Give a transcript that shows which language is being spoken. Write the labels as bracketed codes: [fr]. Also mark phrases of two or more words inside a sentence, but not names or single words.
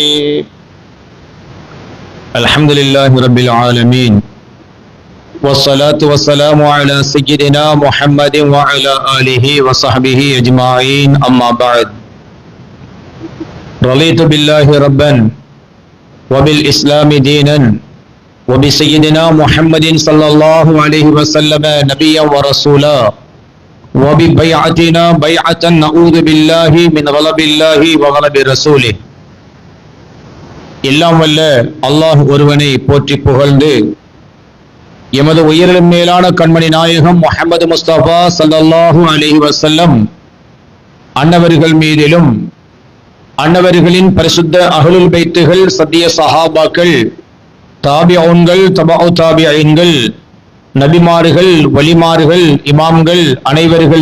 [ar] الحمد لله رب العالمين والصلاة والسلام على سيدنا محمد وعلى آله وصحبه أجمعين أما بعد رضيت بالله ربا وبالإسلام دينا وبسيدنا محمد صلى الله عليه وسلم نبيا ورسولا وببيعتنا بيعة نعوذ بالله من غضب الله وغضب رسوله. [ta] எல்லாம் வல்ல அல்லாஹ் ஒருவனை போற்றி புகழ்ந்து எமது உயிரிலும் மேலான கண்மணி நாயகம் முஹம்மது முஸ்தபா [ar] صلى الله عليه وسلم [ta] அன்னவர்கள் மீதிலும் அன்னவர்களின் பரிசுத்த அஹ்லுல் பைத்துகள் சத்திய சஹாபாக்கள் தாபிஊன்கள் தபஉ தாபிஈன்கள் நபிமார்கள் வலிமார்கள் இமாம்கள் அனைவர்கள்